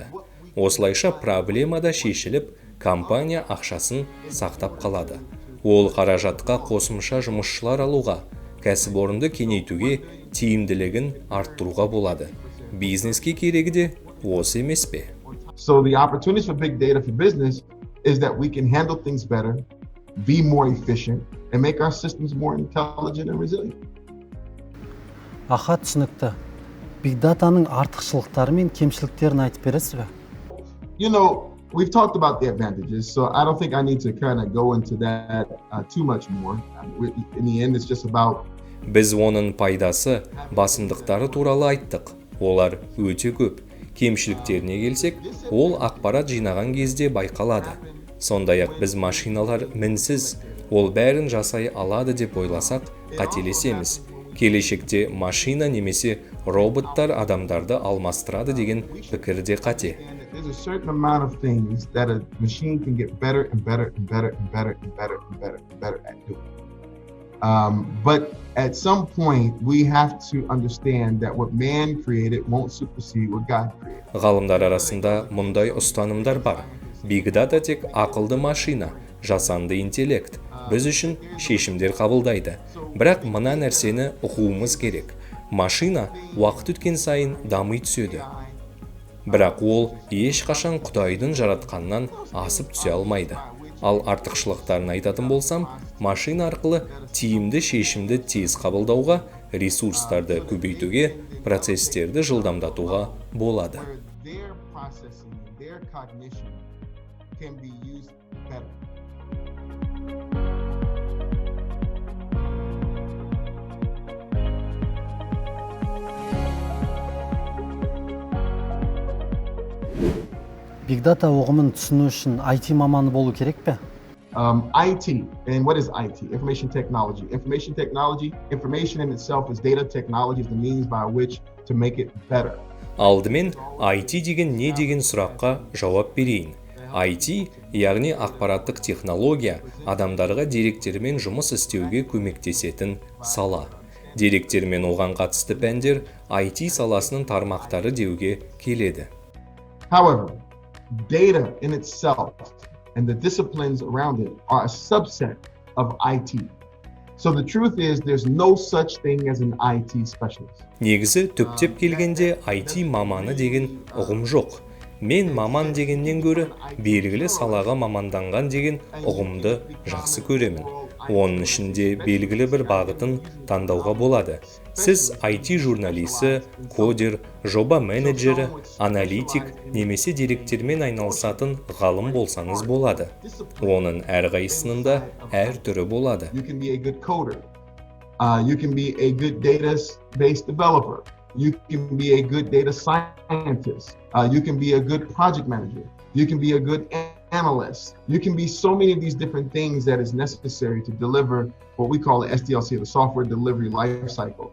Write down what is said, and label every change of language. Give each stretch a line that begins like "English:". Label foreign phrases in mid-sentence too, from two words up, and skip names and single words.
Kazakh: Осылайша проблема да шешіліп, компания ақшасын сақтап қалады. Ол қаражатқа қосымша жұмысшылар алуға, кәсіпорынды кеңейтуге, тиімділігін арттыруға болады. Бизнеске керегі де осы емес пе?
English: So the opportunities for big data for business is that we can handle things better, be more efficient, and make our systems more intelligent and resilient.
Kazakh: Аха, түсінікті.
English: Big Data'ның
Kazakh: артықшылықтары мен кемшіліктерін айтып бересіз бе?
English: You know, we've talked about the advantages, so I don't think I need to kind of go into that too much more. In the end, it's just about...
Kazakh: Біз оның пайдасы, басымдықтары туралы айттық. Олар өте көп. Кемшіліктеріне келсек, ол ақпарат жинаған кезде байқалады. Сондай-ақ біз машиналар мінсіз, ол бәрін жасай алады деп ойласақ, қателесеміз. Келешекте машина немесе роботтар адамдарды алмастырады деген пікір де қате.
English: There's a certain amount of things that a machine can get better and better and better and better and better and better and better at doing. But at some point, we have to understand that what man created won't supersede what God created.
Kazakh: Ғалымдар арасында мұндай ұстанымдар бар.
English: Big Data
Kazakh: тек ақылды машина, жасанды интеллект. Біз үшін шешімдер қабылдайды. Бірақ мына нәрсені ұғуымыз керек. Машина уақыт өткен сайын дами түседі. Бірақ ол ешқашан Құдайдың жаратқаннан асып түсе алмайды. Ал артықшылықтарын айтатын болсам, машина арқылы тиімді шешімді тез қабылдауға, ресурстарды көбейтуге, процестерді жылдамдатуға болады.
English: Their processing, their cognition can be used better. Big Data
Kazakh: ұғымын түсіну үшін IT маманы болу керек пе?
English: IT, and what is IT? Information technology. Information technology, information in itself is data technology, is the means by which to make it better.
Kazakh: Алдымен IT деген не деген сұраққа жауап берейін. IT, яғни ақпараттық технология, адамдарға деректермен жұмыс істеуге көмектесетін сала. Деректермен оған қатысты пәндер IT саласының тармақтары деуге келеді.
English: However, data in itself and the disciplines around it are a subset of IT. So the truth is there's no such thing as an IT specialist.
Kazakh: Негізі түптеп келгенде IT маманы деген ұғым жоқ. Мен маман дегеннен гөрі белгілі салаға маманданған деген ұғымды жақсы көремін. Оның ішінде белгілі бір бағытын таңдауға болады. Сіз IT журналисі, кодер, жоба менеджері, аналитик немесе деректермен айналысатын ғалым болсаңыз болады. Оның әрқайсысының да әр түрі болады.
English: You can be a good coder. You can be a good database developer. You can be a good data scientist. You can be a good project manager. You can be a good analyst. You can be so many of these different things that is necessary to deliver what we call the SDLC, the software delivery life cycle.